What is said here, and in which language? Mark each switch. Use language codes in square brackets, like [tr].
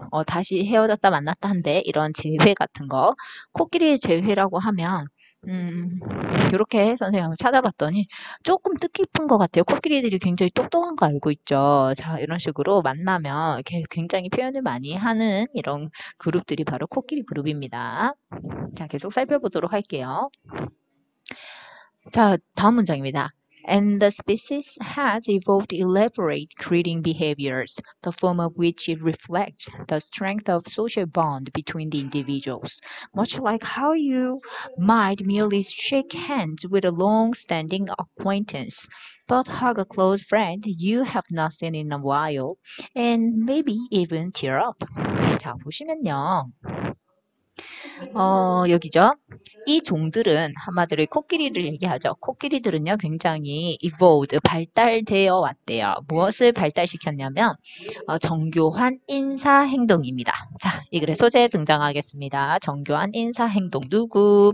[ko] 다시 헤어졌다 만났다 한대. 이런 재회 같은 거. 코끼리의 재회라고 하면 이렇게 선생님 한번 찾아봤더니 조금 뜻깊은 것 같아요. 코끼리들이 굉장히 똑똑한 거 알고 있죠. 자, 이런 식으로 만나면 이렇게 굉장히 표현을 많이 하는 이런 그룹들이 바로 코끼리 그룹입니다. 자, 계속 살펴보도록 할게요. 자, 다음 문장입니다. [en] And the species has evolved elaborate breeding behaviors, the form of which it reflects the strength of social bond between the individuals, much like how you might merely shake hands with a long-standing acquaintance, but hug a close friend you have not seen in a while, and maybe even tear up. [ko] 자, 보시면요. 여기죠. 이 종들은 한마디로 코끼리를 얘기하죠. 코끼리들은요, 굉장히 evolved, 발달되어 왔대요. 무엇을 발달시켰냐면, 정교한 인사 행동입니다. 자, 이 글의 소재에 등장하겠습니다. 정교한 인사 행동. 누구?